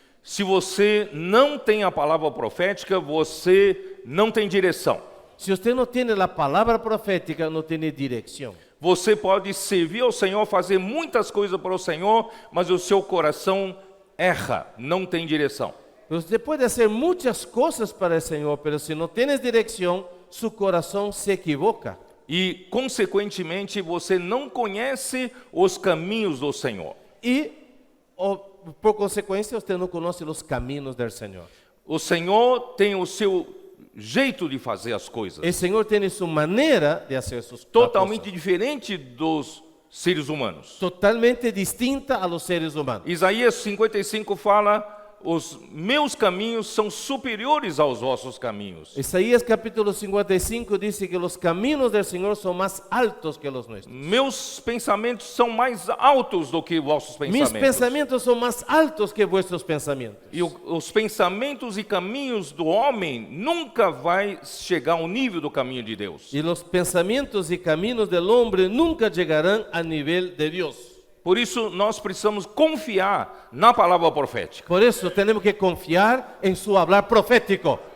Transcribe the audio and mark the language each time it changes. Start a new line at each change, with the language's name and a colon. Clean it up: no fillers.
Portuguese: Se você não tem a palavra profética, você não tem direção.
Spanish: Si usted no tiene la palabra profética, no tiene dirección.
Portuguese: Você pode servir ao Senhor, fazer muitas coisas para o Senhor, mas o seu coração erra, não tem direção.
Spanish: Usted puede hacer muchas cosas para el Señor, pero si no tienes dirección, su corazón se equivoca.
Portuguese: E, consequentemente, você não conhece os caminhos do Senhor.
Spanish: Y, por consecuencia, usted no conoce los caminos del Señor.
Portuguese: O Senhor tem o seu jeito de fazer as coisas.
Spanish: El Señor tiene su manera de hacer sus cosas.
Portuguese: Totalmente diferente dos seres humanos.
Spanish: Totalmente distinta a los seres humanos.
Portuguese: Isaías 55 fala os meus caminhos são superiores aos vossos caminhos.
Spanish: Isaías capítulo 55 dice que los caminos del Señor son más altos que los nuestros.
Portuguese: Meus pensamentos são mais altos do que vossos
Spanish: Mis
Portuguese: pensamentos.
Spanish: pensamientos son más altos que vuestros pensamientos.
Portuguese: E os pensamentos e caminhos do homem nunca vai chegar ao nível do caminho de Deus.
Spanish: Y los pensamientos y caminos del hombre nunca llegarán al nivel de Dios.
Portuguese: Por isso, nós precisamos confiar na palavra profética.
Spanish: Por eso tenemos que confiar en su hablar profético.